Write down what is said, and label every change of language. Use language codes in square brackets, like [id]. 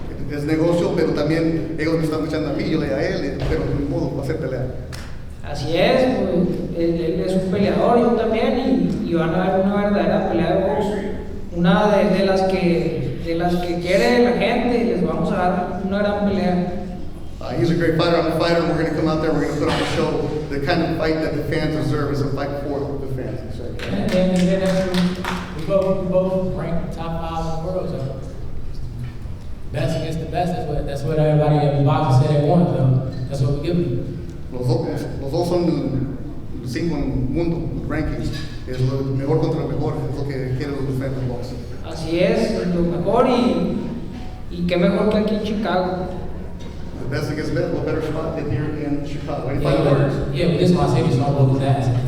[es] Es negocio, pero también ellos me están echando a mí, yo le a él, pero de ningún modo va a ser pelea. Así es, pues, él es un peleador, yo también, y van a ver una verdadera pelea de box, una de las que quiere la gente, y les vamos a dar una gran pelea. [en] He's a great fighter. I'm a fighter. We're going to come out there. We're going to put on a show, the kind of fight that the fans deserve is a fight for the fans. And then we both ranked top 5 in the world, so best against the best. That's what everybody in boxing said they want. So that's what we give them. [es] Los dos son 5 en el mundo, rankings. Es lo mejor contra lo mejor, es lo que quieren los fans de boxing. Así es, lo mejor y qué mejor que aquí en Chicago. [en] The best against best, what better spot than here in Chicago? Any final words? Yeah, but this is my city, so I'll go with that.